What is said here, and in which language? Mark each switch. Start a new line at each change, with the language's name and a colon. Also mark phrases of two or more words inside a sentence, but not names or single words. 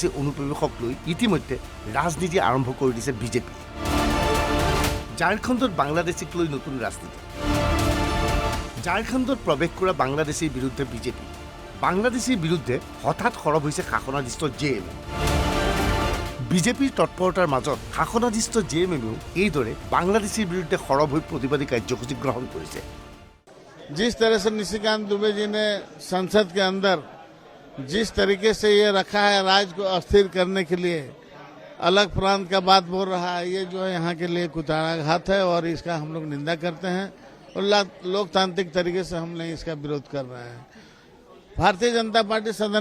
Assamese: অনুপ্ৰৱেশক লৈ ইতিমধ্যে ৰাজনীতি আৰম্ভ কৰি দিছে বিজেপি ঝাৰখণ্ডত বাংলাদেশীক লৈ নতুন ৰাজনীতি ঝাৰখণ্ডত প্ৰৱেশ কৰা বাংলাদেশীৰ বিৰুদ্ধে বিজেপি বাংলাদেশীৰ বিৰুদ্ধে হঠাৎ সৰব হৈছে শাসনাধিষ্ঠ জেএমএম বিজেপিৰ তৎপৰতাৰ মাজত শাসনাধিষ্ঠ জেএমএমেও এইদৰে বাংলাদেশীৰ বিৰুদ্ধে সৰব হৈ প্ৰতিবাদী কাৰ্যসূচী গ্ৰহণ কৰিছে
Hindi: जिस तरह से निशिकांत दुबे जी ने संसद के अंदर जिस तरीके से ये रखा है राज्य को अस्थिर करने के लिए अलग प्रांत का बात बोल रहा है ये जो है यहाँ के लिए कुठाराघात है और इसका हम लोग निंदा करते हैं और लोकतांत्रिक तरीके से हम नहीं इसका विरोध कर रहे हैं भारतीय जनता पार्टी सदन